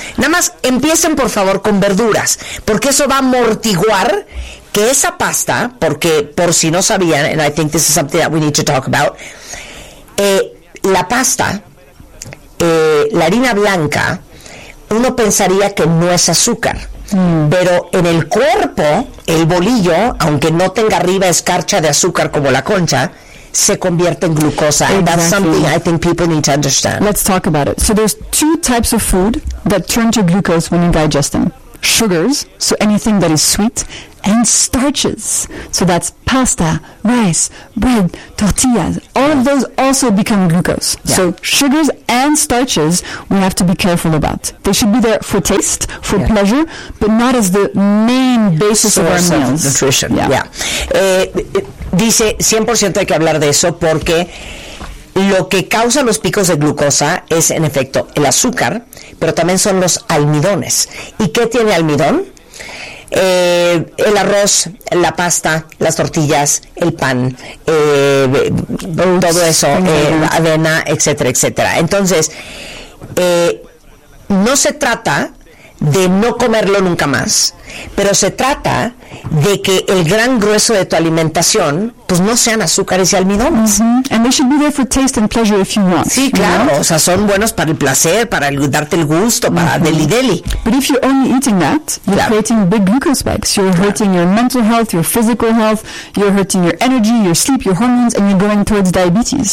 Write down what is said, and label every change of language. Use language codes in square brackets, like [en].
[es] Nada más empiecen, por favor, con verduras, porque eso va a amortiguar que esa pasta, porque por si no sabían, [en] and I think this is something that we need to talk about, [es] la pasta, la harina blanca, uno pensaría que no es azúcar. Pero en el cuerpo, el bolillo, aunque no tenga arriba escarcha de azúcar como la concha, se convierte en glucosa. [en] Exactly. That's something I think people need to understand. Let's talk about it. So there's two types of food that turn to glucose when you digest them. Sugars, so anything that is sweet, and starches. So that's pasta, rice, bread, tortillas. All of those also become glucose. Yeah. So sugars and starches we have to be careful about. They should be there for taste, for pleasure, but not as the main basis source of our meals. Of nutrition, yeah. [es] Dice, 100% hay que hablar de eso porque lo que causa los picos de glucosa es, en efecto, el azúcar, pero también son los almidones. ¿Y qué tiene almidón? El arroz, la pasta, las tortillas, el pan, todo eso, avena, etcétera, etcétera. Entonces, no se trata de no comerlo nunca más, pero se trata de que el gran grueso de tu alimentación pues no sean azúcares y almidones. Mm-hmm. [en] And they should be there for taste and pleasure if you want. [es] Sí, claro, [en] you [es] know? O sea, son buenos para el placer, para darte el gusto, para deli. [en] But if you're only eating that, you're creating big glucose spikes. You're hurting your mental health, your physical health, you're hurting your energy, your sleep, your hormones, and you're going towards diabetes.